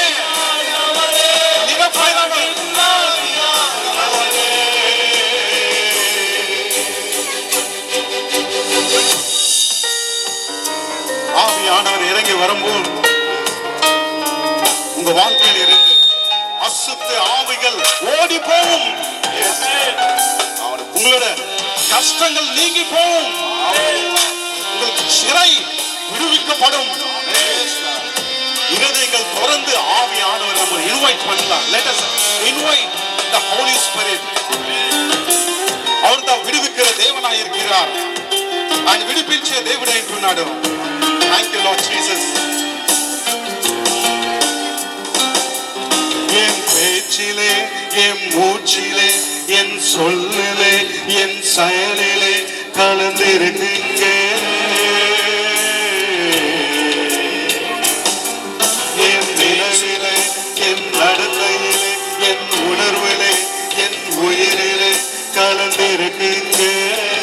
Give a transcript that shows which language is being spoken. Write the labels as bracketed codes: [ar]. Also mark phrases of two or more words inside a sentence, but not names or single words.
[ta] நிரப்பாய்தான் ஆவியானவர் இறங்கி வரும்போது உங்க வாழ்க்கையில் இருந்து அசுத்த ஆவிகள் ஓடி போகும். உங்களோட கஷ்டங்கள் நீங்கி போகும். உங்களுக்கு சிறை விடுவிக்கப்படும். இருதயங்கள் திறந்து ஆவியானவர் நம்ம இன்வைட் பண்ணலாம். [en] Let us invite the Holy Spirit. [ta] அவர் தான் விடுவிக்கிற தேவனாய் இருக்கிறார். [te] ఆయన విడిపించే దేవుడు అంటున్నాడు. [en] Thank you Lord Jesus. [ta] என் பேச்சிலே, என் மூச்சிலே, என் சொல்லிலே, என் செயலிலே கலந்திருக்கீங்க. என் நினைவிலே, என் நடத்தையிலே, என் உணர்விலே, என் உயிரிலே கலந்திருக்கீங்க.